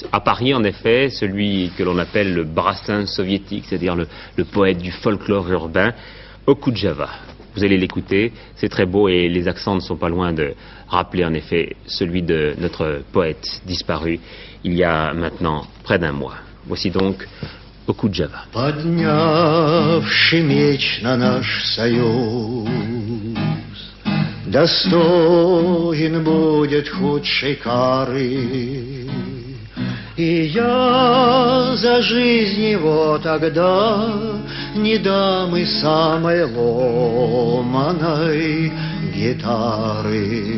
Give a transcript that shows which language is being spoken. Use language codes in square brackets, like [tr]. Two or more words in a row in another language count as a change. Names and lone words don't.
[fr] À Paris en effet, celui que l'on appelle le Brassens soviétique, c'est-à-dire le poète du folklore urbain, Okudjava. Vous allez l'écouter, c'est très beau et les accents ne sont pas loin de rappeler en effet celui de notre poète disparu il y a maintenant près d'1 mois. Voici donc Okudjava. [ru] Поднявший меч на наш союз, достоин будет худшей кары. И я за жизнь его тогда не дам и самой ломаной гитары.